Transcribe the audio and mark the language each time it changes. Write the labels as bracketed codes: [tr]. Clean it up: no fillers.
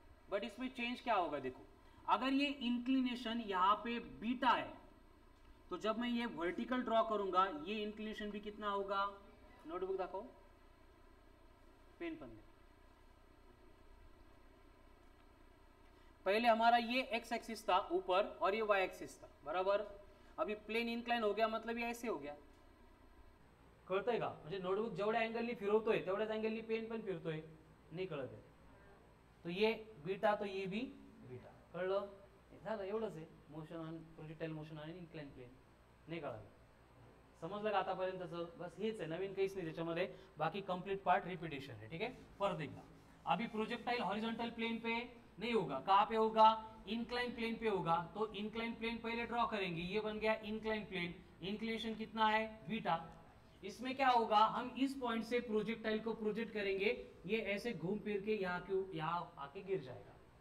[hi] But इसमें change क्या होगा, देखो अगर ये इंक्लिनेशन यहाँ पे बीटा है तो जब मैं ये वर्टिकल ड्रॉ करूंगा ये इंक्लिनेशन भी कितना होगा, [mr] नोटबुक दाखो, पेन पन दे। [hi] पहले हमारा ये एक्स एक्सिस था ऊपर और ये वाई एक्सिस था, बराबर। अभी प्लेन इनक्लाइन हो गया [mr] मतलब ये ऐसे हो गया, कळतंय का, म्हणजे नोटबुक जेवढ्या अँगलनी फिरवतोय तेवढ्याच अँगलनी पेन पण फिरतोय, नाही कळत आहे। [hi] तो ये बीटा तो ये भी बीटा, [mr] कळलं, झालं एवढंच आहे। Motion on projectile motion on incline plain, नाही कळलं, समजलं का आतापर्यंतचं, बस हेच आहे, नवीन काहीच नाही त्याच्यामध्ये, [hi] बाकी कंप्लीट पार्ट रिपीटेशन है, [mr] ठीक है। [hi] परत एकदा, अभी प्रोजेक्टाइल हॉरिजॉन्टल प्लेन पे नहीं होगा, कहाँ पे होगा, इनक्लाइन प्लेन पे होगा। तो इनक्लाइन प्लेन पहले ड्रॉ करेंगे, ये बन गया इनक्लाइन प्लेन, इंक्लिनेशन कितना है बीटा। इसमें क्या होगा, हम इस पॉइंट से प्रोजेक्टाइल को प्रोजेक्ट करेंगे, ये ऐसे घूम फिर के यहाँ आके गिर जाएगा।